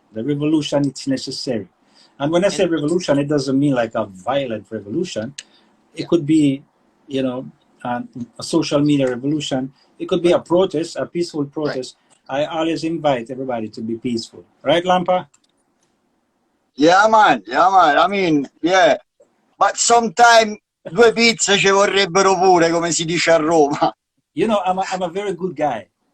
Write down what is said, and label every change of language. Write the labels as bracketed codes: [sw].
[en] The revolution is necessary. And when I say revolution, it doesn't mean like a violent revolution. It could be, you know, a social media revolution. It could be a protest, a peaceful protest. I always invite everybody to be peaceful. Right, Lampa? Yeah, man. I mean, yeah. But sometimes [it] 2 pizze ci vorrebbero pure, come si dice a Roma. [en] You know, I'm a very good guy.